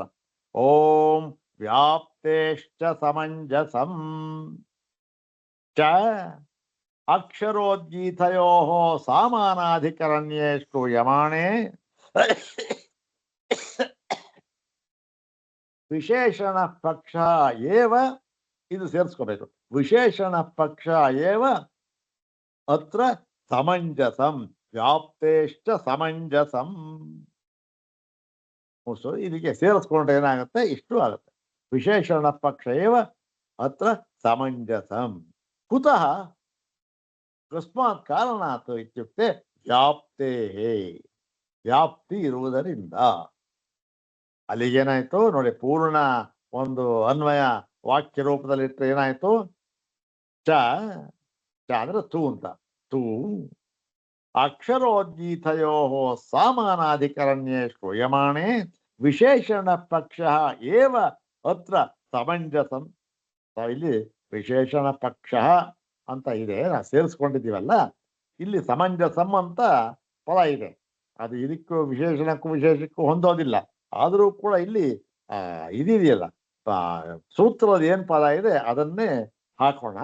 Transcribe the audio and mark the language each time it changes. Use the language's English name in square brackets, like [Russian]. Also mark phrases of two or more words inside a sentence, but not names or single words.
[Sanskrit] ಓಂ ವ್ಯಾಪ್ತೇಶ್ಚ ಸಮಂಜಸಂ ಚ ಅಕ್ಷರೋದ್ಗೀತಯೋ ಸಾಮಾನಾಧಿಕರಣ್ಯೇ ಶ್ರೂಯಮಾಣೆ ವಿಶೇಷಣ ಪಕ್ಷ ಏವ, [Kannada] ಇದು ಸೇರಿಸ್ಕೋಬೇಕು, [Sanskrit] ವಿಶೇಷಣ ಪಕ್ಷ ಏವ ಅತ್ರ ಸಮಂಜಸಂ, ವ್ಯಾಪ್ತೇಶ್ಚ ಸಮಂಜಸಂ. [Kannada] ಇದಕ್ಕೆ ಸೇರಿಸ್ಕೊಂಡ್ರೆ ಏನಾಗುತ್ತೆ, ಇಷ್ಟು ಆಗುತ್ತೆ. [Sanskrit] ವಿಶೇಷಣ ಪಕ್ಷ ಏವ ಅತ್ರ ಸಮಂಜಸಂ. ಕುತಃ ಕಸ್ಮಾತ್ ಕಾರಣಾತ್ ಇತ್ಯುಕ್ತೆ ವ್ಯಾಪ್ತೇ, [Kannada] ವ್ಯಾಪ್ತಿ ಇರುವುದರಿಂದ. ಅಲ್ಲಿಗೇನಾಯ್ತು ನೋಡಿ, ಪೂರ್ಣ ಒಂದು ಅನ್ವಯ ವಾಕ್ಯ ರೂಪದಲ್ಲಿ ಇಟ್ಟರೆ ಏನಾಯ್ತು, ಚ ಚ ಅಂದ್ರೆ ತು ಅಂತ, [Sanskrit] ತು ಅಕ್ಷರೋದ್ಗೀತಯೋ ಸಾಮಾನಾಧಿಕರಣ್ಯೇ ಶ್ರೂಯಮಾಣೆ ವಿಶೇಷಣ ಪಕ್ಷ ಏವ ಅತ್ರ ಸಮಂಜಸಂ. [Kannada] ಇಲ್ಲಿ ವಿಶೇಷಣ ಪಕ್ಷ ಅಂತ ಇದೆ, ನಾವು ಸೇರಿಸ್ಕೊಂಡಿದ್ದೀವಲ್ಲ, ಇಲ್ಲಿ ಸಮಂಜಸಂ ಅಂತ ಪದ ಇದೆ. ಅದು ಇದಕ್ಕೂ ವಿಶೇಷಣಕ್ಕೂ ವಿಶೇಷಕ್ಕೂ ಹೊಂದೋದಿಲ್ಲ. ಆದರೂ ಕೂಡ ಇಲ್ಲಿ ಇದೆಯಲ್ಲ ಸೂತ್ರದ ಏನ್ ಪದ ಇದೆ ಅದನ್ನೇ ಹಾಕೋಣ.